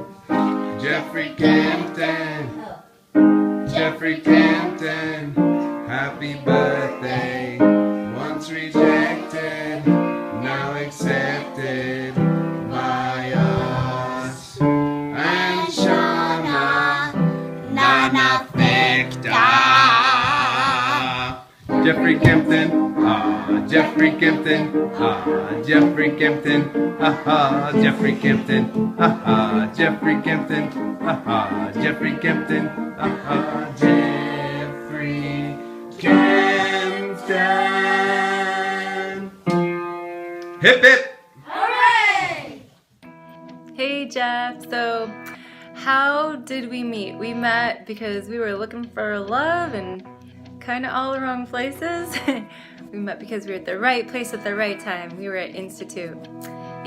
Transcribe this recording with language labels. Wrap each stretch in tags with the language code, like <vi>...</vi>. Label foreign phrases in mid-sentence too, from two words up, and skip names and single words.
<en>Jeffrey Kempton, Jeffrey Kempton, happy birthday. Once rejected, now accepted by us. And Shauna, Nana Fecta. Jeffrey Kempton, Jeffrey Kempton, Jeffrey Kempton, Jeffrey Kempton, Jeffrey Kempton, Jeffrey Kempton, Jeffrey Kempton. Hip hip! Hooray! Hey Jeff, so how did we meet? We met because we were looking for love and kind of all the wrong places. We met because we were at the right place at the right time. We were at Institute.</en>